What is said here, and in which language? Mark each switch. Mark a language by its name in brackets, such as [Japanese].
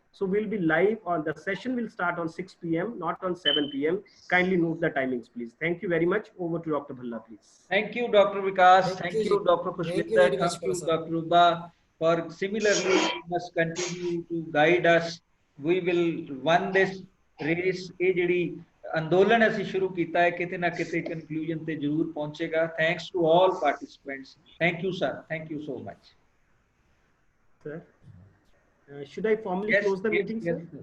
[English] So we'll be live on the session will start on 6 p.m. not on 7 p.m. Kindly note the timings, please. Thank you very much. Over to Dr. Bhalla, please. Thank you, Dr. Vikas. Thank you, Dr. Thank you Pushpinder. very much, Thank you, Professor. Dr. Ubba. For similarly, you must continue to guide us. We will win this race. [Punjabi] ਇਹ ਜਿਹੜੀ ਅੰਦੋਲਨ ਅਸੀਂ ਸ਼ੁਰੂ ਕੀਤਾ ਹੈ ਕਿਤੇ ਨਾ ਕਿਤੇ conclusion ਤੇ ਜ਼ਰੂਰ ਪਹੁੰਚੇਗਾ. [English] Thanks to all participants. Thank you, sir. Thank you so much. Sir, should I formally close the meeting, sir?